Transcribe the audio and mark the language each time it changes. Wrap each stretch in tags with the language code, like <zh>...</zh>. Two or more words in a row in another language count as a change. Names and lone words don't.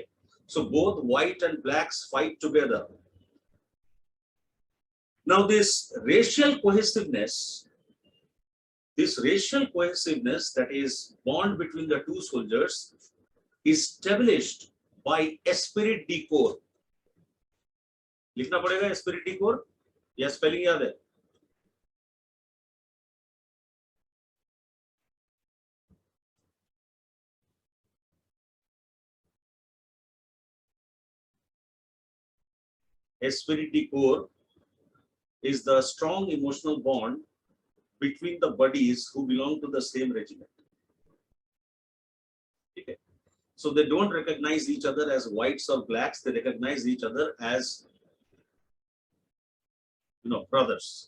<en>So both white and blacks fight together. Now this racial cohesiveness, that is bond between the two soldiers, is established by esprit de corps.</en> <hi>लिखना पड़ेगा</hi> <en>esprit de corps</en> <hi>या स्पेलिंग याद है?</hi> <en>Esprit de corps is the strong emotional bond between the buddies who belong to the same regiment. Okay. So they don't recognize each other as whites or blacks, they recognize each other as, brothers.</en>